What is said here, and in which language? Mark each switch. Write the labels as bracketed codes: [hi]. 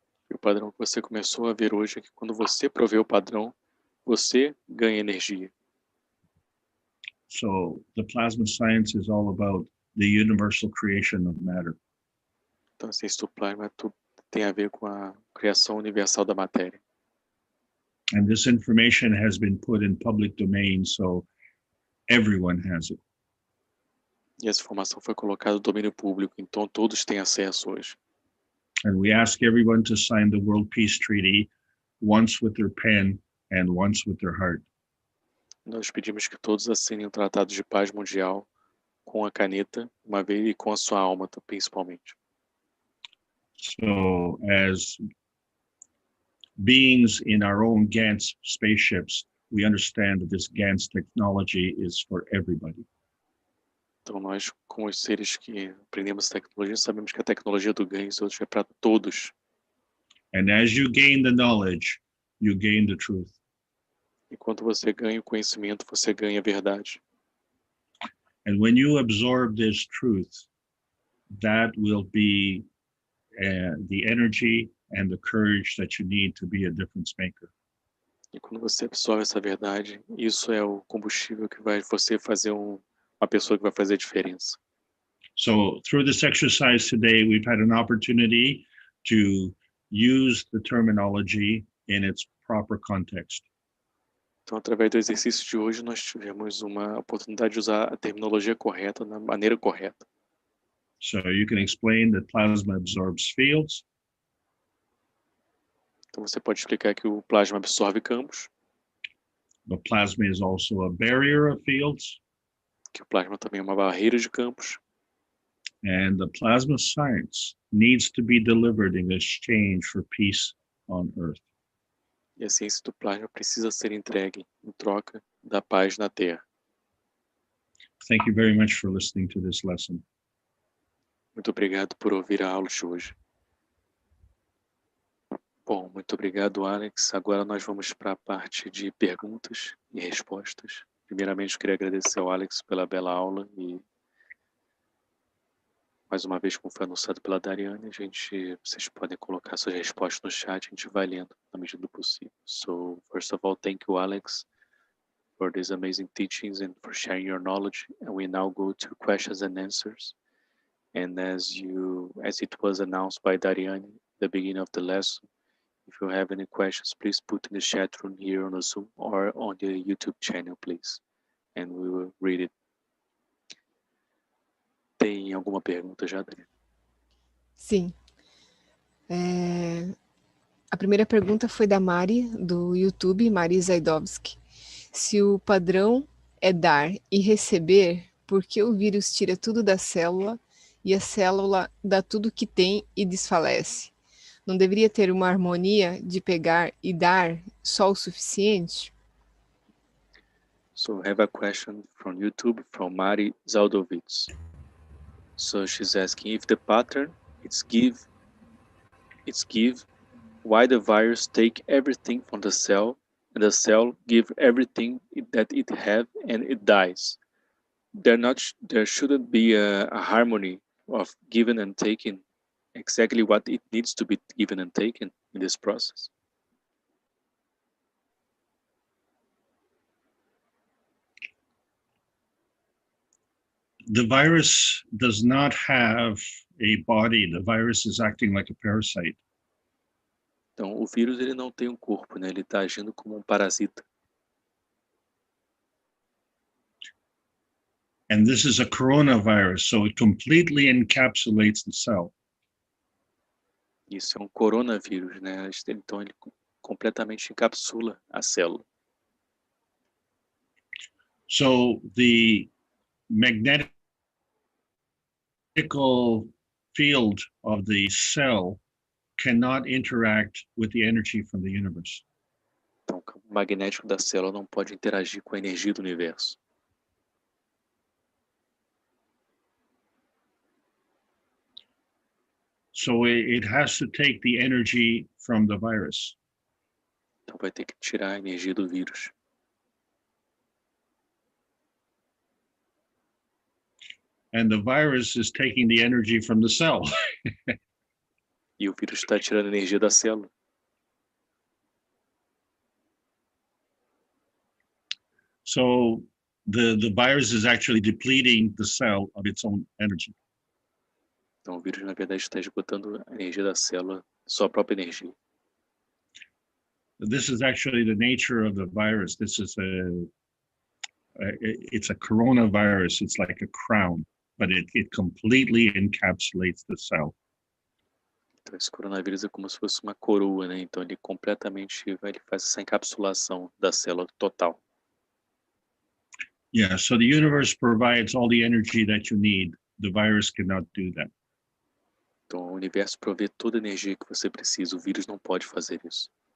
[pt] E o padrão que você começou a ver hoje é que quando você provê o padrão, você ganha energia. [en] So the plasma science is all about the universal creation of matter. [pt] Então, a ciência do plasma tem a ver com a criação universal da matéria. [en] And this information has been put in public domain, so everyone has it. [pt] E essa informação foi colocada no domínio público, então todos têm acesso hoje. [en] And we ask everyone to sign the World Peace Treaty, once with their pen and once with their heart. [pt] Nós pedimos que todos assinem o Tratado de Paz Mundial com a caneta, uma vez, e com a sua alma, principalmente. [en] So as beings in our own GANTS spaceships, we understand that this GANTS technology is for everybody. [pt] Então nós, como os seres que aprendemos tecnologia, sabemos que a tecnologia do ganho é para todos. [en] And as you gain the knowledge, you gain the truth. [pt] Enquanto você ganha o conhecimento, você ganha a verdade. [en] And when you absorb this truth, that will be the energy and the courage that you need to be a difference maker. [pt] E quando você absorve essa verdade, isso é o combustível que vai você fazer uma pessoa que vai fazer a diferença. [en] So through this exercise today, we've had an opportunity to use the terminology in its proper context. [pt] Então, através do exercício de hoje, nós tivemos uma oportunidade de usar a terminologia correta, da maneira correta. [en] So you can explain that plasma absorbs fields. [pt] Então, você pode explicar que o plasma absorve campos, [en] The plasma is also a barrier of fields. [pt] que o plasma também é uma barreira de campos, [en] And the plasma science needs to be delivered in exchange for peace on Earth. [pt] e a ciência do plasma precisa ser entregue em troca da paz na Terra. [en] Thank you very much for listening to this lesson. [pt] Muito obrigado por ouvir a aula de hoje. Bom, muito obrigado, Alex. Agora nós vamos para a parte de perguntas e respostas. Primeiramente, eu queria agradecer ao Alex pela bela aula e, mais uma vez, como foi anunciado pela Dariane, vocês podem colocar suas respostas no chat, a gente vai lendo na medida do possível. [en] So, first of all, thank you, Alex, for these amazing teachings and for sharing your knowledge. And we now go to questions and answers. And as it was announced by Dariane at the beginning of the lesson, if you have any questions, please put in the chat room here on the Zoom or on the YouTube channel, please. And we will read it. [pt] Tem alguma pergunta já, Dariane? Sim. A primeira pergunta foi da Mari, do YouTube, Mari Zaidovski. Se o padrão é dar e receber, por que o vírus tira tudo da célula e a célula dá tudo que tem e desfalece? Não deveria ter uma harmonia de pegar e dar só o suficiente? [en] So I have a question from YouTube from Mari Zaldovitz. So she's asking if the pattern it's give, why the virus take everything from the cell and the cell give everything that it have and it dies. There shouldn't be a harmony of giving and taking exactly what it needs to be given and taken in this process. The virus does not have a body. The virus is acting like a parasite. [pt] Então, o vírus ele não tem um corpo, né? Ele está agindo como um parasita. [en] And this is a coronavirus, so it completely encapsulates the cell. [pt] Isso é um coronavírus, né? Então ele completamente encapsula a célula. [en] So the magnetical field of the cell cannot interact with the energy from the universe. [pt] Então, o campo magnético da célula não pode interagir com a energia do universo. [en] So it has to take the energy from the virus. [pt] Então vai ter que tirar a energia do vírus. [en] And the virus is taking the energy from the cell. [pt] E o vírus está tirando a energia da célula. [en] So the virus is actually depleting the cell of its own energy. [pt] Então o vírus, na verdade, está esgotando a energia da célula, sua própria energia. [en] This is actually the nature of the virus. This is it's a coronavirus. It's like a crown, but it completely encapsulates the cell. [pt] Então esse coronavírus é como se fosse uma coroa, né? Então ele ele faz essa encapsulação da célula total. [en] Yeah, so the universe provides all the energy that you need. The virus cannot do that. [pt] Então o universo provê toda a energia que você precisa. O vírus não pode fazer isso.